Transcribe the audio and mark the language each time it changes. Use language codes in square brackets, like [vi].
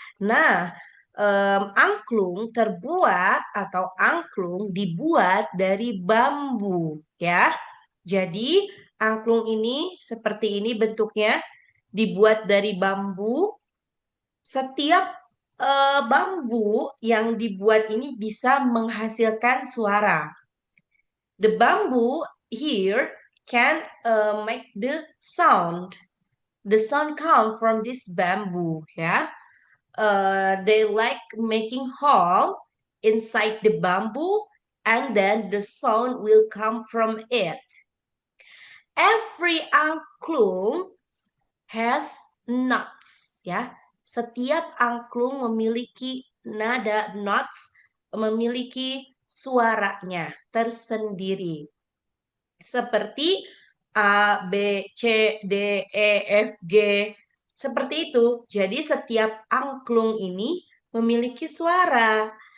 [id] Nah, angklung terbuat atau angklung dibuat dari bambu ya. Jadi angklung ini seperti ini bentuknya, dibuat dari bambu. Setiap bambu yang dibuat ini bisa menghasilkan suara. [en] The bamboo here can make the sound. The sound come from this bamboo, yeah. They like making hole inside the bamboo, and then the sound will come from it. Every angklung has notes, ya. [id] Setiap angklung memiliki nada notes, memiliki suaranya tersendiri. Seperti A, B, C, D, E, F, G. Seperti itu. Jadi setiap angklung ini memiliki suara.